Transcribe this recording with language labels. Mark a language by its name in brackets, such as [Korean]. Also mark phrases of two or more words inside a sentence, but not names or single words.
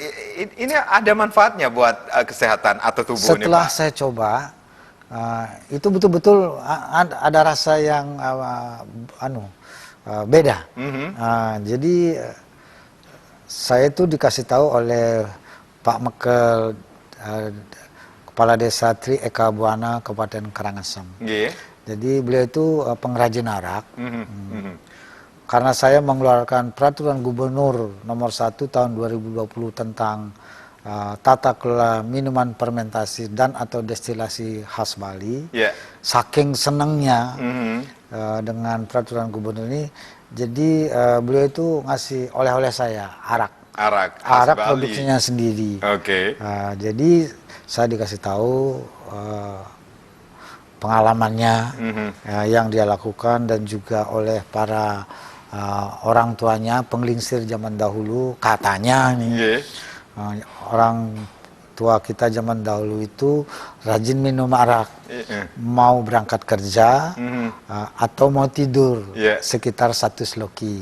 [Indonesian] Ini ada manfaatnya buat kesehatan atau tubuh. Setelah saya coba, itu betul-betul ada rasa yang beda. Jadi saya itu dikasih tahu oleh Pak Mekel, Kepala Desa Tri Eka Buana, Kabupaten Karangasem. Jadi beliau itu pengrajin arak. Karena saya mengeluarkan peraturan Gubernur nomor 1 tahun 2020 tentang tata kelola minuman fermentasi dan atau destilasi khas Bali. Saking senangnya dengan peraturan gubernur ini. Jadi beliau itu ngasih oleh-oleh saya arak. Khas Bali. Produksinya sendiri. Oke. Jadi saya dikasih tahu pengalamannya yang dia lakukan dan juga oleh para orang tuanya penglingsir zaman dahulu, katanya nih orang tua kita zaman dahulu itu rajin minum arak, mau berangkat kerja atau mau tidur sekitar 1 sloki.